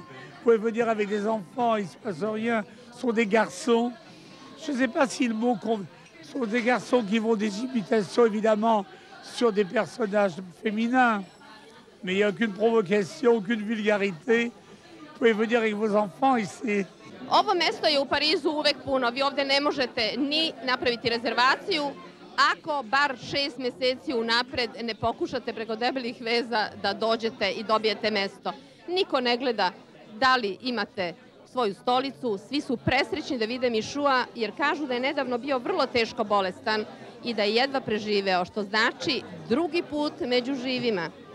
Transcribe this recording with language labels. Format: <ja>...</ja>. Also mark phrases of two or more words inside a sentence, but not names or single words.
<fr>Vous pouvez venir avec des enfants, il ne se passe rien. Ce sont des garçons. Je ne sais pas si le mot... Ce sont des garçons qui font des imitations, évidemment, sur des personnages féminins. Mais il n'y a aucune provocation, aucune vulgarité. Vous pouvez venir avec vos enfants ici.</fr> <sr>Ovo mesto je u Parizu uvek puno. Vi ovde ne možete ni napraviti rezervaciju ako bar 6 meseci unapred ne pokušate preko debelih veza da dođete i dobijete mesto. Niko ne gleda da li imate svoju stolicu, svi su presrećni da vide Mišua jer kažu da je nedavno bio vrlo teško bolestan i da je jedva preživeo, što znači drugi put među živima.</sr>